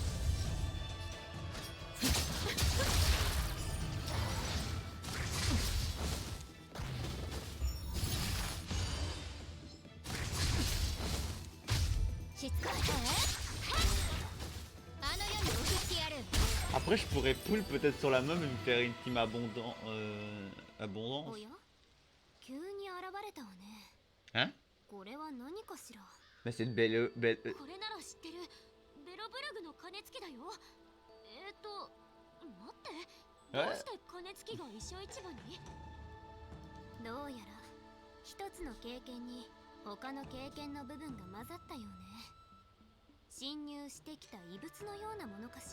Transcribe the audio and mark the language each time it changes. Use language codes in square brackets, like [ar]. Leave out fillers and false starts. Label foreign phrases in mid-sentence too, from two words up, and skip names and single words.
[ja] しつこいかい？あの世に送ってやる。 [fr] Après, je pourrais pull peut-être sur la meuf et me faire une team abondance. [ja] おや急に現れたわね。 [fr] Hein? [ja] これは何かしら。 [fr] Mais c'est une belle. [ja] これなら知ってる。ベロブルグの鐘つきだよ。待って。どうして鐘つきが一生一番に？どうやら一つの経験に他の経験の部分が混ざったようね。侵入してきた異物のようなものかしら。